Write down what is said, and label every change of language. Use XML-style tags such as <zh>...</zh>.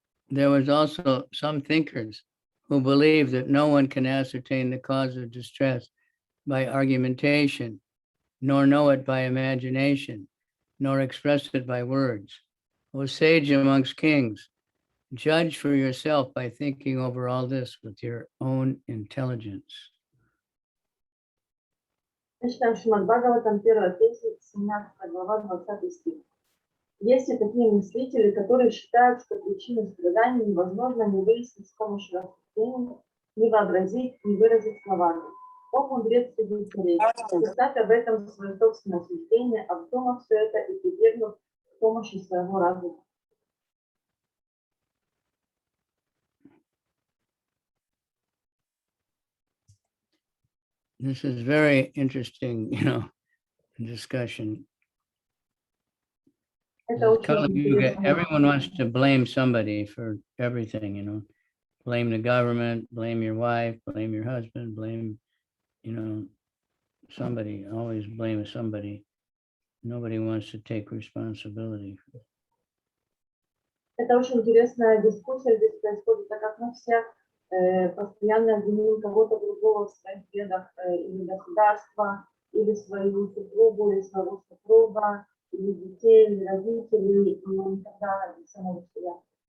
<en>There was also some thinkers who believe that no one can ascertain the cause of distress by argumentation, nor know it by imagination, nor express it by words. O sage amongst kings, judge for yourself by thinking over all this with your own intelligence.</en> <ru>Читаем Шримад Бхагаватам, 1 Тексты, 17 глава, 20 стих. Есть и такие мыслители, которые считают, что причину страданий невозможно ни выяснить с помощью рассуждений, ни вообразить, ни выразить словами. О, мудрец среди царей, составь об этом свое собственное суждение, обдумав все это и прибегнув к помощи своего разума.</ru> <en>This is very interesting, discussion. Everyone wants to blame somebody for everything, blame the government, blame your wife, blame your husband, blame, somebody, always blame somebody. Nobody wants to take responsibility.</en> <ru>Это очень интересная дискуссия здесь происходит, так как мы все постоянно обвиним кого-то другого в своих бедах, или государства, или свою супругу, или своего супруга, или детей, или родителей, но никогда не самого себя.</ru>